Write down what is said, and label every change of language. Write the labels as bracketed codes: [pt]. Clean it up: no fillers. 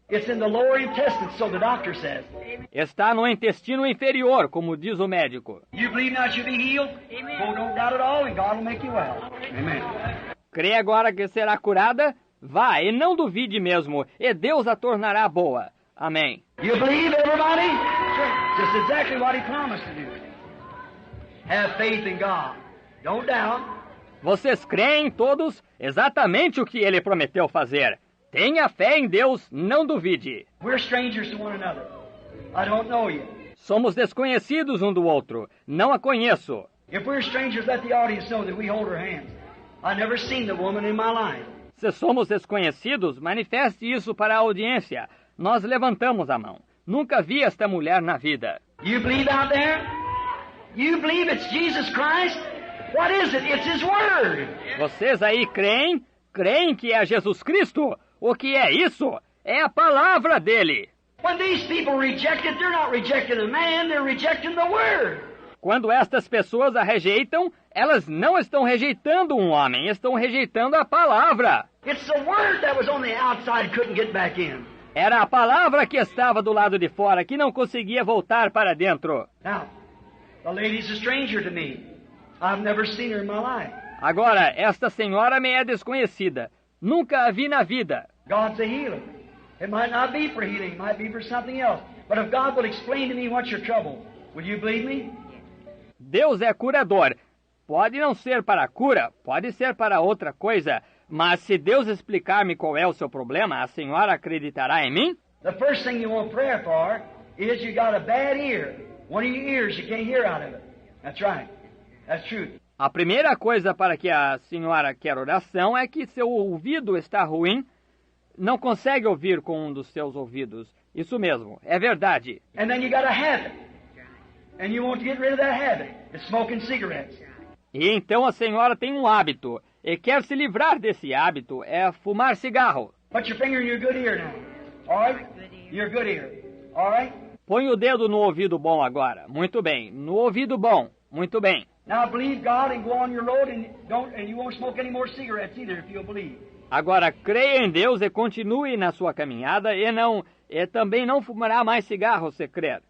[en] It's in the lower intestine, so the doctor says. [pt] Está no intestino inferior, como diz o médico. [en] You believe now you'll be healed? Amen. Well, don't doubt at all, and God will make you well. Amen. [pt] Crê agora que será curada? Vá, e não duvide mesmo, e Deus a tornará boa. Amém. [en] You believe, everybody? Sure. Just exactly what he promised to do. Have faith in God. Don't doubt. [pt] Vocês creem todos exatamente o que ele prometeu fazer. Tenha fé em Deus, não duvide. [en] We're strangers to one another. I don't know you. [pt] Somos desconhecidos um do outro. Não a conheço. [en] If we're strangers, let the audience know that we hold her hands. I've never seen the woman in my life. [pt] Se somos desconhecidos, manifeste isso para a audiência. Nós levantamos a mão. Nunca vi esta mulher na vida. [en] You believe out there? You believe it's Jesus Christ? What is it? It's His Word. [pt] Vocês aí creem? Creem que é Jesus Cristo? O que é isso? É a palavra dele. [en] When these people reject it, they're not rejecting a man, they're rejecting the Word. [pt] Quando estas pessoas a rejeitam, elas não estão rejeitando um homem, estão rejeitando a palavra. [en] It's the Word that was on the outside, couldn't get back in. [pt] Era a palavra que estava do lado de fora, que não conseguia voltar para dentro. [en] Now, the lady's a stranger to me. I've never seen her in my life. [pt] Agora, esta senhora me é desconhecida. Nunca a vi na vida. [en] God's a healer. It might not be for healing, it might be for something else. But if God will explain to me what's your trouble, will you believe me? [pt] Deus é curador. Pode não ser para a cura, pode ser para outra coisa. Mas se Deus explicar-me qual é o seu problema, a senhora acreditará em mim? [en] The first thing you want prayer for is you got a bad ear. One of your ears, you can't hear out of it. That's right. That's true. [pt] A primeira coisa para que a senhora quer oração é que seu ouvido está ruim, não consegue ouvir com um dos seus ouvidos. Isso mesmo, é verdade. [en] And then you got a habit. And you want to get rid of that habit. It's smoking cigarettes. [pt] E então a senhora tem um hábito, e quer se livrar desse hábito, é fumar cigarro. [en] Put your finger in your good ear now. All right? Your good ear. All right? [pt] Põe o dedo no ouvido bom agora. Muito bem. No ouvido bom. Muito bem. [en] Now believe God and go on your road and you won't smoke any more cigarettes either if you'll believe. [pt] Agora creia em Deus e continue na sua caminhada e também não fumará mais cigarro se crer.